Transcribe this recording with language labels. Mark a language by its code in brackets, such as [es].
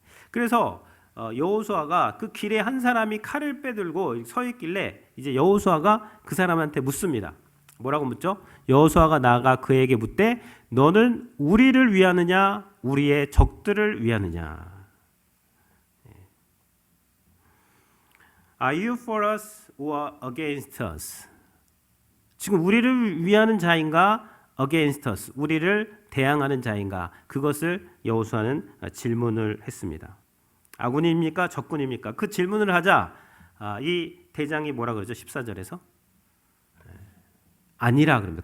[ko] 그래서 여호수아가 그 길에 한 사람이 칼을 빼들고 서 있길래 이제 여호수아가 그 사람한테 묻습니다. 뭐라고 묻죠? 여호수아가 나아가 그에게 묻되 너는 우리를 위하느냐 우리의 적들을 위하느냐. [en] Are you for us or against us? [ko] 지금 우리를 위하는 자인가 [en] against us, [ko] 우리를 대항하는 자인가? 그것을 여호수아는 질문을 했습니다. 아군입니까? 적군입니까? 그 질문을 하자 이 대장이 뭐라 그러죠? 14절에서 아니라 그럽니다.